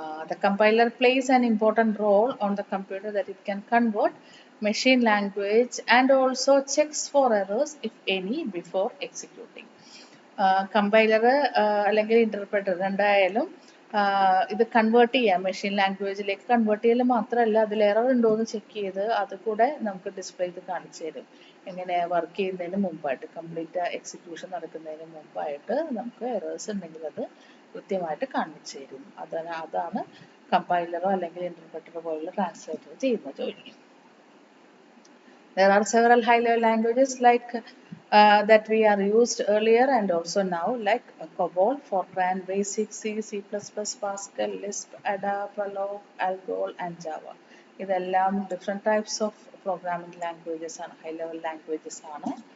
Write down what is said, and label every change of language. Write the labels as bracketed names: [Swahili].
[English] The compiler plays an important role on the computer that it can convert machine language and also checks for errors if any before executing. [Malayalam] Compiler അല്ലെങ്കിൽ interpreter രണ്ടായാലും ഇത് convert ചെയ്യാം, machine ലാംഗ്വേജിലേക്ക് convert ചെയ്യൽ മാത്രമല്ല അതിൽ error ഉണ്ടോ എന്ന് check ചെയ്ത് അത് കൂടെ നമുക്ക് ഡിസ്പ്ലേ ചെയ്ത് കാണിച്ചു തരും. എങ്ങനെ വർക്ക് ചെയ്യുന്നതിന് മുമ്പായിട്ട്, കംപ്ലീറ്റ് എക്സിക്യൂഷൻ നടക്കുന്നതിന് മുമ്പായിട്ട് നമുക്ക് എറേഴ്സ് ഉണ്ടെങ്കിൽ അത് കൃത്യമായിട്ട് കാണിച്ചു തരും. അതാണ് കമ്പൈലറോ അല്ലെങ്കിൽ ഇന്റർപ്രറ്ററോ പോലുള്ള ട്രാൻസ്ലേറ്റർ ചെയ്യുന്ന ജോലി. [English] There are several high-level languages like that we are used earlier and also now, like COBOL, Fortran, Basic, C, C++, Pascal, Lisp, Ada, Prolog, Algol, and Java. [Malayalam] ഇതെല്ലാം [English] different types of programming languages ആണ്, high-level languages ആണ്.